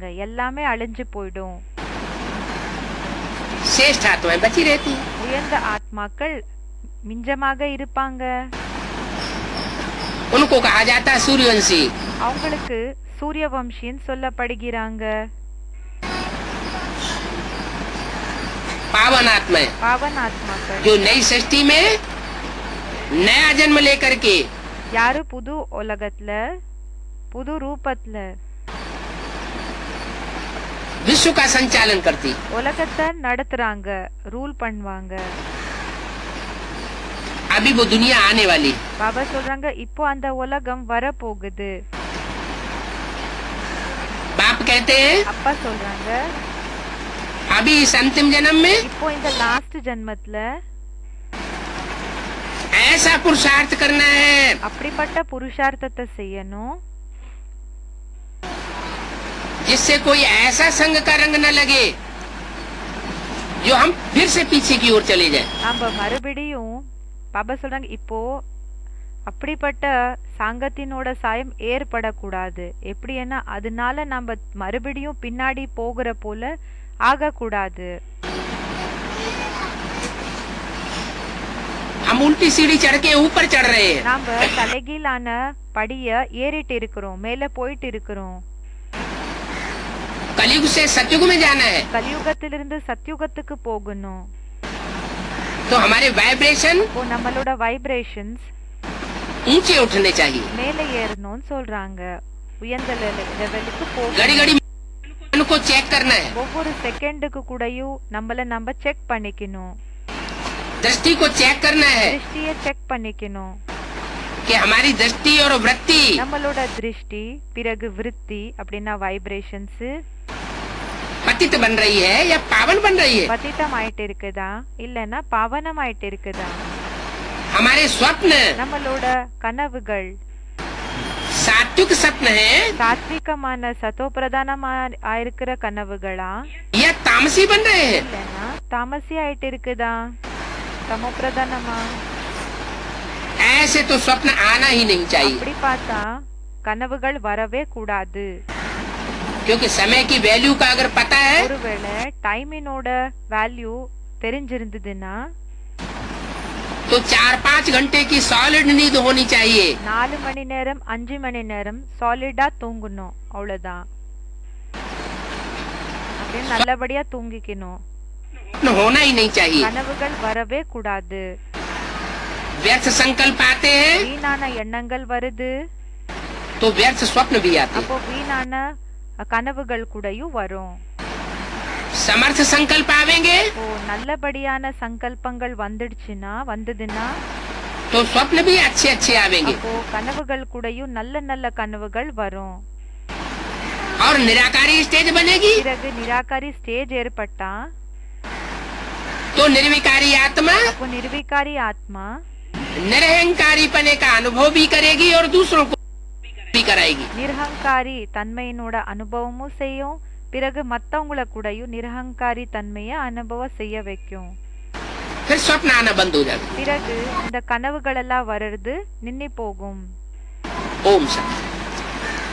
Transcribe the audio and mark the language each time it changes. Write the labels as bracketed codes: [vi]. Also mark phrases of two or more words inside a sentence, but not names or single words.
[ta] எல்லாமே அழிஞ்சு போயிடும். [hi] श्रेष्ठ आत्माएं बची रहती हैं। [ta] உயர்ந்த ஆத்மாக்கள் மிஞ்சமாக இருப்பாங்க. [hi] उनको कहा जाता है सूर्यवंशी। [ta] அவங்களுக்கு சூரியவம்சின்னு சொல்லப்படுகிறாங்க. [hi] पावन आत्माएं [ta] பாவன் ஆத்மாக்கள் [hi] जो नई सृष्टि में नया जन्म लेकर के [ta] யாரு புது உலகத்துல புது ரூபத்துல [hi] विश्व का संचालन करती, [ta] உலகத்தை நடத்துறாங்க, ரூல் பண்ணுவாங்க. [hi] अभी वो दुनिया आने वाली। [ta] பாபா சொல்றாங்க இப்போ அந்த உலகம் வரப்போகுது. [hi] बाप कहते हैं [ta] அப்பா சொல்றாங்க [hi] अभी इस अंतिम जन्म में [ta] இப்போ இந்த லாஸ்ட் ஜென்மத்துல [hi] ऐसा पुरुषार्थ करना है [ta] அப்படிப்பட்ட புருஷார்த்தத்தை செய்யணும் [hi] जिससे कोई ऐसा संग का रंग न लगे जो हम फिर से पीछे की ओर चले जाएं। [ta] நம்ம மறுபடியும் பாபா சொல்றாங்க இப்போ அப்படிப்பட்ட சாங்கத்தினோட சாயம் ஏற்படக்கூடாது. எப்படின்னா அதனால நம்ம மறுபடியும் பின்னாடி போகிற போல ஆகக்கூடாது. [hi] हम उल्टी सीढ़ी चढ़ के ऊपर चढ़ रहे हैं। [ta] நாம தலைகீழான படிய ஏறிட்டு இருக்கிறோம், மேல போயிட்டு இருக்கிறோம். [hi] कलयुग से सतयुग में जाना है [ta] கலியுகத்திலிருந்து சத்யுகத்துக்கு போகணும். [hi] तो हमारे वाइब्रेशन [ta] இப்போ நம்மளோட வைப்ரேஷன்ஸ் [hi] ऊंचे उठने चाहिए। [ta] மேலே ஏறணும்னு சொல்றாங்க. உயர்ந்த லெவலுக்கு [hi] घड़ी [ta] போகணும். [hi] घड़ी मन को चेक करना है, [ta] ஒவ்வொரு செகண்டுக்கு கூடயும் நம்ம செக் பண்ணிக்கணும். [hi] दृष्टि को चेक करना है [ta] திருஷ்டியை செக் பண்ணிக்கணும். [hi] कि हमारी दृष्टि और वृत्ति [ta] நம்மளோட திருஷ்டி பிறகு விருத்தி அப்படின்னா வைப்ரேஷன்ஸ் [hi] पतित बन रही है या पावन बन रही है। [ta] பத்திதம் ஆயிட்டு இருக்குதா இல்லைன்னா பாவனம் ஆயிட்டு இருக்குதா. [hi] हमारे स्वप्न [ta] நம்மளோட கனவுகள் [hi] सात्विक स्वप्न है [ta] சாத்விகமான சத்தோ பிரதானமா ஆயிருக்கிற கனவுகளா [hi] या तामसी बन रहे हैं। [ta] இல்லைன்னா தாமசி ஆயிட்டு இருக்குதா தமோ பிரதானமா. [hi] ऐसे तो स्वप्न आना ही नहीं चाहिए [ta] அப்படி பார்த்தா கனவுகள் வரவே கூடாது. [hi] क्योंकि समय की वैल्यू का अगर पता है [ta] ஒருவேளை டைமினோட வேல்யூ தெரிஞ்சிருந்ததுன்னா [hi] तो 4-5 घंटे की सॉलिड नींद होनी चाहिए। [ta] 4 மணி நேரம் 5 மணி நேரம் சாலிடா தூங்கணும், அவ்வளவுதான். அப்படின்னு நல்லபடியா தூங்கிக்கணும். [hi] होना ही नहीं चाहिए। [ta] கனவுகள் வரவே கூடாது. [hi] व्यर्थ संकल्प आते हैं [ta] வீணான எண்ணங்கள் வருது, [hi] तो व्यर्थ स्वप्न भी आते हैं। [ta] அப்போ வீணான கனவுகள் கூடயும் வரும். [hi] समर्थ संकल्प आवेंगे [ta] இப்போ நல்லபடியான சங்கல்பங்கள் வந்ததுன்னா [hi] तो स्वप्न भी अच्छे अच्छे आवेंगे [ta] அப்போ கனவுகள் கூடயும் நல்ல நல்ல கனவுகள் வரும். [hi] और निराकारी स्टेज बनेगी [ta] பிறகு நிராகாரி ஸ்டேஜ் ஏற்பட்டா [hi] तो निर्विकारी आत्मा [ta] அப்போ நிர்விகாரி ஆத்மா [hi] निरहंकारी पने का अनुभव भी करेगी और दूसरों को भी कराएगी। [ta] நிர்ஹங்காரி தன்மையினோட அனுபவமும் செய்யும், பிறகு மத்தவங்கள கூடயும் நிர்ஹங்காரி தன்மைய அனுபவம் செய்ய வைக்கும். [hi] फिर स्वप्न आना बंद हो जाएगा। [ta] பிறகு இந்த கனவுகள் எல்லாம் வர்றது நின்னு போகும். [hi] ओम शांति।